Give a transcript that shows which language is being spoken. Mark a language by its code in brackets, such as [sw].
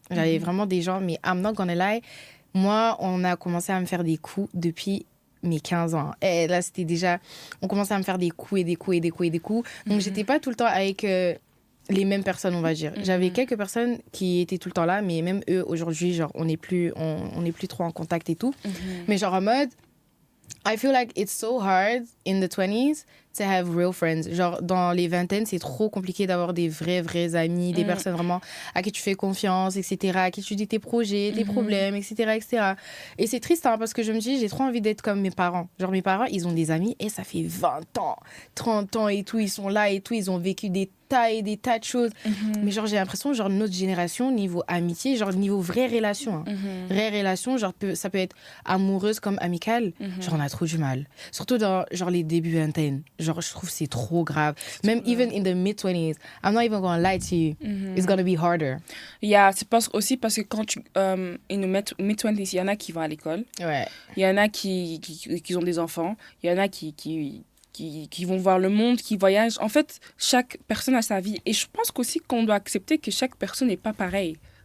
[fr] J'avais vraiment des gens, mais [en] I'm not gonna lie. [fr] Moi, on a commencé à me faire des coups depuis mes 15 ans. Et là, c'était déjà... On commençait à me faire des coups et des coups et des coups et des coups. Donc, j'étais pas tout le temps avec... les mêmes personnes, on va dire. J'avais quelques personnes qui étaient tout le temps là, mais même eux, aujourd'hui, genre, on n'est plus trop en contact et tout. Mais genre, en mode, [en] I feel like it's so hard in the 20s to have real friends. [fr] Genre, dans les vingtaines, c'est trop compliqué d'avoir des vrais amis, des personnes vraiment à qui tu fais confiance, etc., à qui tu dis tes projets, tes problèmes, etc., etc. Et c'est triste, hein, parce que je me dis, j'ai trop envie d'être comme mes parents. Genre, mes parents, ils ont des amis et ça fait 20 ans, 30 ans et tout, ils sont là et tout, ils ont vécu des tas et des tas de choses. Mais genre, j'ai l'impression, genre, notre génération, niveau amitié, genre, niveau vraie relation, hein. Vraie relation, genre, ça peut être amoureuse comme amicale. Genre, on a trop du mal. Surtout dans, genre, les débuts vingtaines. Genre, je trouve que c'est trop grave. [en] Même even in the mid-20s, I'm not even gonna lie to you. It's gonna be harder. Yeah, [fr] c'est aussi parce que quand tu... [en] in the mid-20s, [fr] il y en a qui vont à l'école. Ouais. Il y en a qui ont des enfants. Il y en a qui vont voir le monde, qui voyagent. En fait, chaque personne a sa vie. Et je pense qu'aussi qu'on doit accepter que chaque personne n'est pas pareille.